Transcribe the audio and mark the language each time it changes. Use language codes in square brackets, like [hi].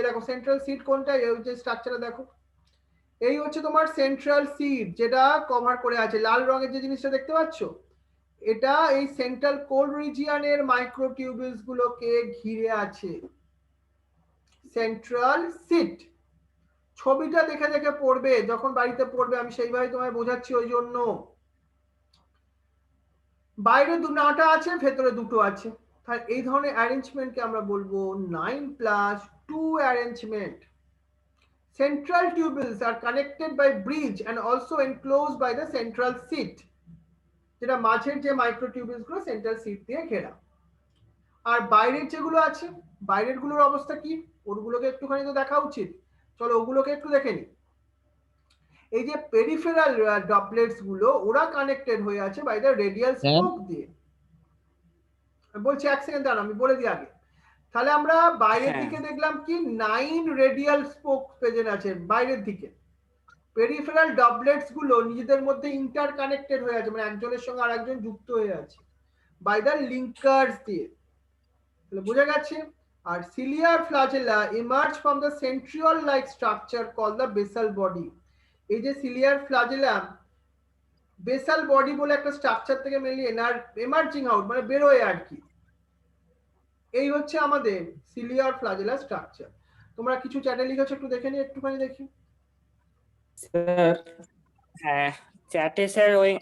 [bn] দেখো central seat কোনটা, এই যে স্ট্রাকচারটা দেখো, এই হচ্ছে তোমার সেন্ট্রাল সিট, যেটা কভার করে আছে লাল রঙের যে জিনিসটা দেখতে পাচ্ছ, এটা এই সেন্ট্রাল কোর রিজিয়নের মাইক্রোটিউবিলস গুলোকে ঘিরে আছে, সেন্ট্রাল সিট। ছবিটা দেখে দেখে পড়বে, যখন বাড়িতে পড়বে আমি সেইভাবে তোমায় বোঝাচ্ছি, ওই জন্য। বাইরে 9টা আছে, ভেতরে 2টো আছে। তাহলে এই ধরনের অ্যারেঞ্জমেন্টকে আমরা বলবো 9+2 arrangement. [en] Central tubules are connected by bridge and also enclosed by the central seat, [bn] যেটা মাঝের যে মাইক্রোটিউবিলস গুলো সেন্ট্রাল সিট দিয়ে ঘেরা। আর বাইরের যেগুলো আছে, বাইরের গুলোর অবস্থা কি, ওগুলোকে একটুখানি তো দেখা উচিত, চলো ওগুলোকে একটু দেখে নি। এই যে পেরিফেরাল ডপলেটস গুলো ওরা কানেক্টেড হয়ে আছে [en] by the radial spoke [bn] দিয়ে। বলছি এক সেকেন্ড দাঁড়ান, আমি বলে দিই আগে। তাহলে আমরা বাইরের দিকে দেখলাম কি 9 রেডিয়াল স্পোক প্রেজেন্ট আছে বাইরের দিকে। পেরিফেরাল ডবলেটস গুলো নিজেদের মধ্যে ইন্টার কানেক্টেড হয়ে আছে, মানে একজনের সঙ্গে আরেকজন যুক্ত হয়ে আছে [en] by the linkers [bn] দিয়ে। তাহলে বোঝা গেছে। আর সিলিয়ার flagella [en] emerge from the centriole like structure called the basal body। [bn] এই যে সিলিয়ার ফ্লাজেলা বেসাল বডি বলে একটা স্ট্রাকচার থেকে মেনলি এমার্জিং আউট, মানে বেরোয় আর কি। এই হচ্ছে আমাদের সিলিয়ার ফ্লাজেলা স্ট্রাকচার। তোমরা কিছু চ্যাটে লিখেছো, একটু দেখে নি, একটুখানি দেখি। স্যার হ্যাঁ চ্যাটে স্যার ওই